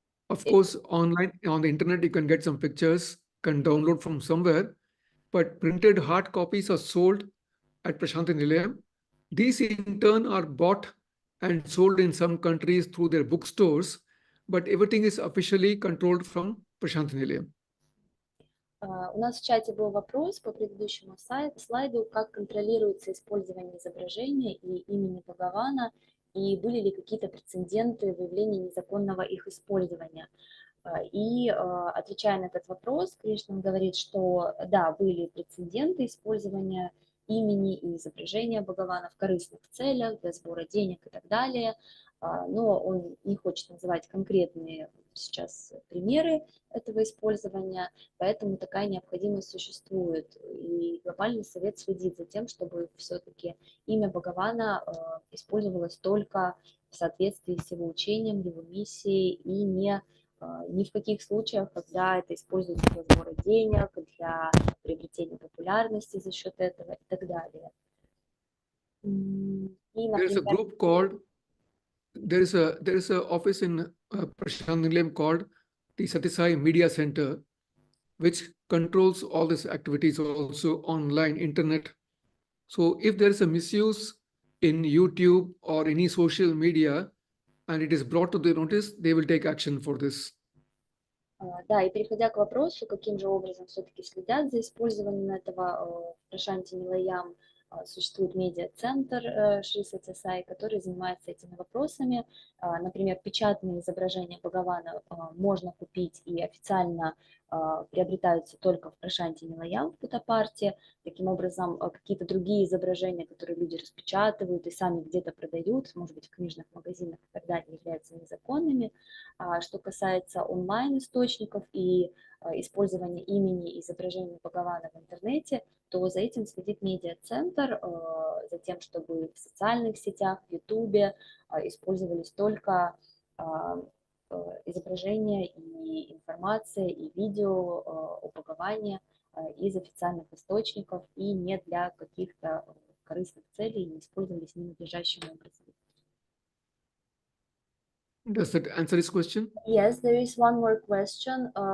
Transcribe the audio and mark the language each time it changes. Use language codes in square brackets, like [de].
[en] Of course, online on the internet, you can get some pictures, can download from somewhere, but printed hard copies are sold at Prashant Nilayam. These in turn are bought and sold in some countries through their bookstores, but everything is officially controlled from Prashant Nilayam. [ru] У нас в чате был вопрос по предыдущему слайду, как контролируется использование изображения и имени Бхагавана, и были ли какие-то прецеденты выявления незаконного их использования. И отвечая на этот вопрос, Кришна говорит, что да, были прецеденты использования имени и изображения Бхагавана в корыстных целях, для сбора денег и так далее, но он не хочет называть конкретные сейчас примеры этого использования, поэтому такая необходимость существует. И Глобальный совет следит за тем, чтобы все-таки имя Бхагавана использовалось только в соответствии с его учением, его миссией, и ни в каких случаях, когда это используется для сбора денег, для приобретения популярности за счет этого и так далее. И, например, [en] There is a group called there is a office in Prashant Nilayam called the Satya Sai Media Center, which controls all these activities also online, internet. So if there is a misuse in YouTube or any social media and it is brought to their notice, they will take action for this. [ru] Да, и переходя к вопросу, каким же образом все-таки следят за использованием этого, в Прашанте Нилаям существует медиа-центр Шри Сатья Саи, который занимается этими вопросами. Например, печатные изображения Бхагавана можно купить и официально приобретаются только в Прашанте Нилаям в Путапарте. Таким образом, какие-то другие изображения, которые люди распечатывают и сами где-то продают, может быть, в книжных магазинах и так далее, являются незаконными. Что касается онлайн-источников и использования имени и изображения Бхагавана в интернете, то за этим следит медиа-центр, за тем, чтобы в социальных сетях, в Ютубе использовались только изображения и информация, и видео о Бхагаване из официальных источников и не для каких-то корыстных целей, не использовались ненадлежащим образом. [en] Does that answer this question? Yes, there is one more question.